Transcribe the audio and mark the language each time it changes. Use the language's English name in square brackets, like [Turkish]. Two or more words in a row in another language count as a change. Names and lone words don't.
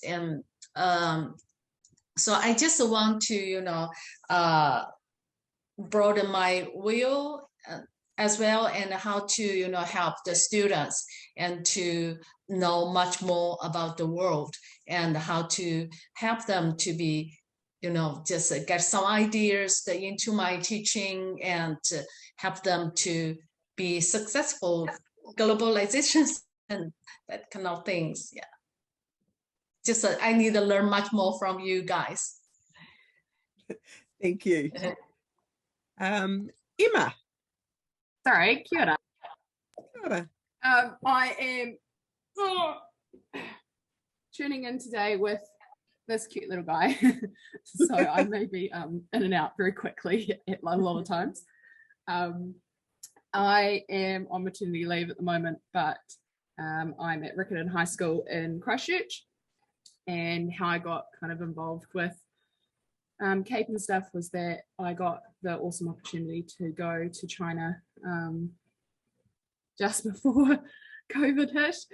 [English] And so I just want to, broaden my view as well, and how to help the students and to know much more about the world, and how to help them to be just get some ideas into my teaching, and to help them to be successful globalizations and that kind of things. Yeah, just I need to learn much more from you guys. Thank you. Emma. Sorry, [Māori] kia ora. Kia ora. [English] I am tuning in today with this cute little guy. So I may be in and out very quickly at a lot of times. I am on maternity leave at the moment, but I'm at Riccarton High School in Christchurch, and how I got kind of involved with CAPE and stuff was that I got the awesome opportunity to go to China just before COVID hit.